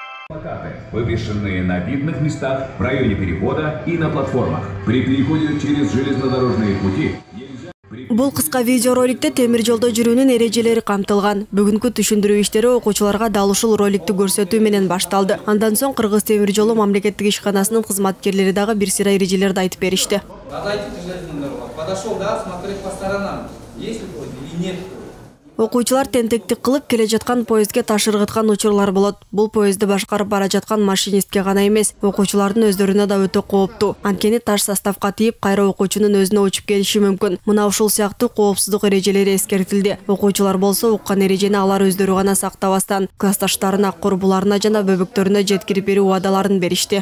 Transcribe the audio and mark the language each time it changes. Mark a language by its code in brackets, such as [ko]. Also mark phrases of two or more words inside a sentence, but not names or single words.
[ru] Плакаты, вывешенные на видных местах в районе перехода и на платформах. При переходе через железнодорожные пути [ky] Бул кыска видеороликте темир жолдо жүрүүнүн эрежелери камтылган. Бүгүнкү түшүндүрүү иштери окуучуларга дал ушул роликти көрсөтүү менен башталды. Андан соң Кыргыз темир жолу мамлекеттик ишканасынын кызматкерлери дагы бир сыйра эрежелерди айтып беришти. [ru] Подошел, да, смотреть по сторонам, есть ли или нет. [ky] Окуучулар тентектик кылып келе жаткан поездге таш ыргыткан учурлар болот. Бул поездди башкарып бара жаткан машинистке гана эмес, окуучулардын өздөрүнө да өтө кооптуу. Анткени таш составка тийип, кайра окуучунун өзүнө учуп келиши мүмкүн. Мына ушул сыяктуу коопсуздук эрежелери эскертилди. Окуучулар болсо уккан эрежени алар өздөрү гана сактабастан, классташтарына, курбуларына жана бөбөктөрүнө жеткирип берүү убадаларын беришти.